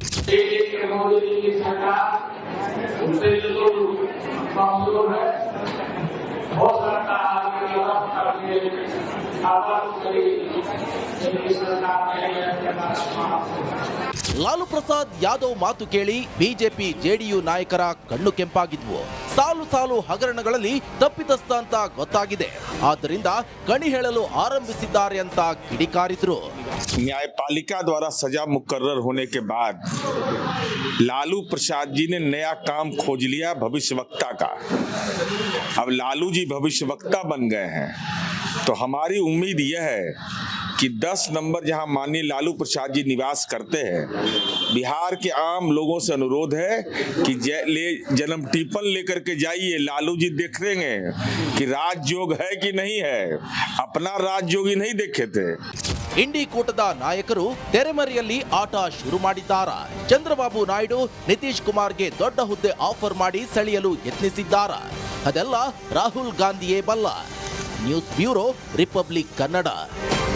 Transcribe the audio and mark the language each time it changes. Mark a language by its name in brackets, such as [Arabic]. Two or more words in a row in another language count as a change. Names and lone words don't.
[Kannada] ಲಾಲು ಪ್ರಸಾದ್ ಯಾದವ್ ಮಾತು ಕೇಳಿ ಬಿಜೆಪಿ ಜೆಡಿಯು ನಾಯಕರ ಕಣ್ಣು ಕೆಂಪಾಗಿದ್ವು. ಸಾಲು ಸಾಲು ಹಗರಣಗಳಲ್ಲಿ ತಪ್ಪಿತಸ್ಥ ಅಂತ ಗೊತ್ತಾಗಿದೆ, ಆದ್ದರಿಂದ ಕಣಿ ಹೇಳಲು ಆರಂಭಿಸಿದ್ದಾರೆ ಅಂತ ಕಿಡಿಕಾರಿದ್ರು. [Hindi] न्यायपालिका द्वारा सजा मुकर्रर होने के बाद लालू प्रसाद जी ने नया काम खोज लिया, भविष्यवक्ता का. अब लालू जी भविष्यवक्ता बन गए हैं, तो हमारी उम्मीद यह है कि 10 नंबर जहां माननीय लालू प्रसाद जी निवास करते हैं, बिहार के आम लोगों से अनुरोध है कि जन्म टिप्पण लेकर के जाइए. लालू जी देख लेंगे कि राजयोग है कि नहीं है. अपना राजयोगी नहीं देखे थे. [Kannada] ಇಂಡಿ ಕೂಟದ ನಾಯಕರು ತೆರೆಮರೆಯಲ್ಲಿ ಆಟ ಶುರು ಮಾಡಿದ್ದಾರಾ? ಚಂದ್ರಬಾಬು ನಾಯ್ಡು ನಿತೀಶ್ ಕುಮಾರ್ಗೆ ದೊಡ್ಡ ಹುದ್ದೆ ಆಫರ್ ಮಾಡಿ ಸೆಳೆಯಲು ಯತ್ನಿಸಿದ್ದಾರಾ? ಅದೆಲ್ಲ ರಾಹುಲ್ ಗಾಂಧಿಯೇ ಬಲ್ಲ. [English] news bureau, [Kannada] ರಿಪಬ್ಲಿಕ್ ಕನ್ನಡ.